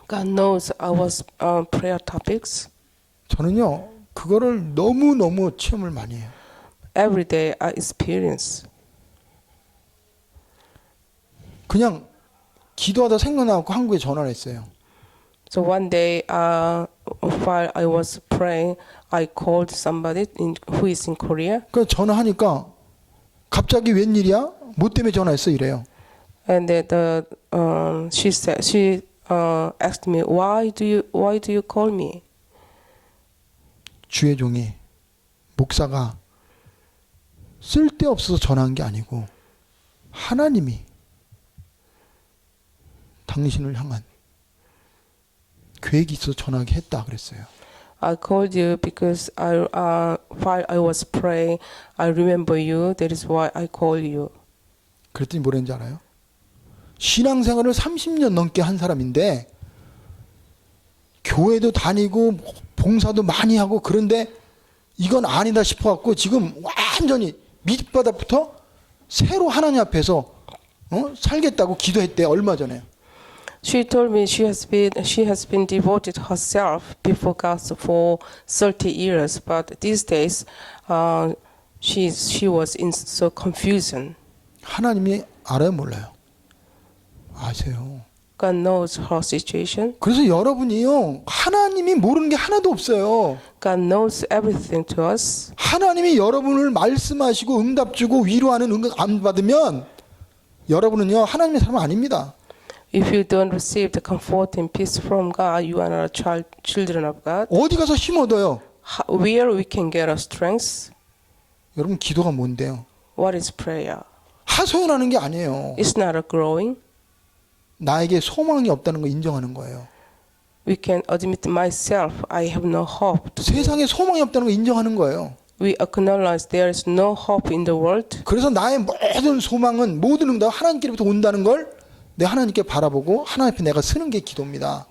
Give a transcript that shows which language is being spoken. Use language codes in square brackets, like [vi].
[en] God knows our prayer topics. [ko] 저는요, 그거를 너무너무 체험을 많이 해요. [en] Every day I experience. [ko] 그냥 기도하다 생각나고 한국에 전화를 했어요. [en] So one day, while I was praying, I called somebody who is in Korea, [ko] 그 전화하니까 갑자기 웬일이야? 뭐 때문에 전화했어? 이래요. [en] and she asked me, why do you call me? [ko] 주의 종이 목사가 쓸데없어서 전화한 게 아니고 하나님이 당신을 향한 계획이 있어서 전화하게 했다 그랬어요. [en] I called you because while I was praying, I remember you. That is why I call you. [ko] 그랬더니 뭐랬는지 알아요? 신앙생활을 30년 넘게 한 사람인데 교회도 다니고 봉사도 많이 하고 그런데 이건 아니다 싶어갖고 지금 완전히 밑바닥부터 새로 하나님 앞에서 살겠다고 기도했대 얼마 전에. [en] She told me she has been devoted herself before God for 30 years, but these days she was in so confusion. [ko] 하나님이 알아요, 몰라요? 아세요. [en] God knows her situation. [ko] 그래서 여러분이요, 하나님이 모르는 게 하나도 없어요. [en] God knows everything to us. [ko] 하나님이 여러분을 말씀하시고 응답 주고 위로하는 응답 안 받으면 여러분은요, 하나님의 사람 아닙니다. [en] If you don't receive the comfort and peace from God, you are not children of God. [ko] 어디 가서 힘 얻어요? [en] Where we can get our strength? [ko] 여러분, 기도가 뭔데요? [en] What is prayer? [ko] 하소연하는 게 아니에요. [en] It's not a growing. [ko] 나에게 소망이 없다는 거 인정하는 거예요. [en] We can admit myself, I have no hope. [ko] 세상에 소망이 없다는 거 인정하는 거예요. [en] We acknowledge there is no hope in the world. [ko] 그래서 나의 모든 소망은 모든 응답 하나님께로부터 온다는 걸 내 하나님께 바라보고 하나님 앞에 내가 쓰는 게 기도입니다.